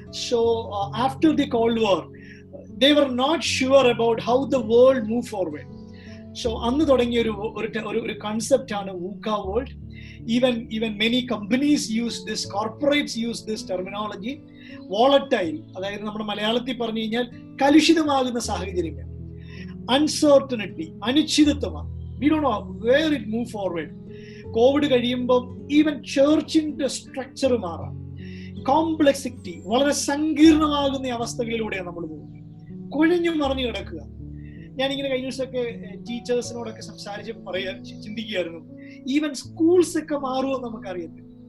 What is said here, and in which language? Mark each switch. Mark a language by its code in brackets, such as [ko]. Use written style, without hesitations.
[en] So after the Cold War, they were not sure about how the world moved forward. [ml] So അന്ന് തുടങ്ങിയ ഒരു concept ആണ് VUCA world. [en] Even many companies use this, corporates use this terminology. [ml] Volatile, അതായത് നമ്മുടെ മലയാളത്തിൽ പറഞ്ഞു കഴിഞ്ഞാൽ കലുഷിതമാകുന്ന സാഹചര്യങ്ങൾ, uncertainty, അനിശ്ചിതത്വമാണ്. [en] We don't know where it move forward. [ml] Covid കഴിയുമ്പോൾ ഈവൻ ചർച്ചിന്റെ സ്ട്രക്ചർ മാറാം, കോംപ്ലക്സിറ്റി, വളരെ സങ്കീർണമാകുന്ന അവസ്ഥകളിലൂടെയാണ് നമ്മൾ പോകുന്നത്. കുഴഞ്ഞു മറിഞ്ഞു കിടക്കുക. ഞാനിങ്ങനെ കഴിഞ്ഞ ദിവസമൊക്കെ ടീച്ചേഴ്സിനോടൊക്കെ സംസാരിച്ച് ചിന്തിക്കുകയായിരുന്നു, ഈവൻ സ്കൂൾസ് ഒക്കെ മാറുമോ നമുക്കറിയത്തില്ല.